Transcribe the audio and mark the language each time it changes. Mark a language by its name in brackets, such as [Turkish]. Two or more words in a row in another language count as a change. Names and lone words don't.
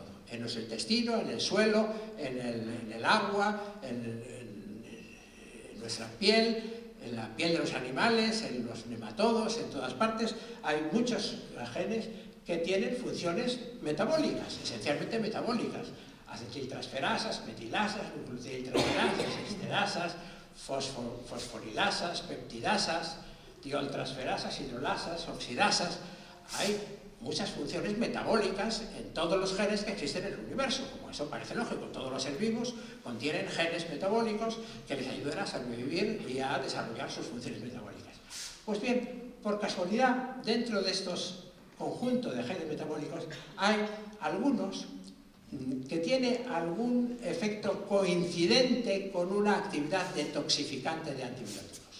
[Spanish] En nuestro intestino, en el suelo, en el agua, en nuestra piel, en la piel de los animales, en los nematodos, en todas partes. Hay muchos genes que tienen funciones metabólicas, esencialmente metabólicas. Acetiltransferasas, metilasas, nucleotidetransferasas, esterasas, fosforilasas, peptidasas, tioltransferasas, hidrolasas, oxidasas. Hay muchas funciones metabólicas en todos los genes que existen en el universo. Como eso parece lógico, todos los seres vivos contienen genes metabólicos que les ayudan a sobrevivir y a desarrollar sus funciones metabólicas. Pues bien, por casualidad, dentro de estos conjuntos de genes metabólicos hay algunos que tiene algún efecto coincidente con una actividad detoxificante de antibióticos.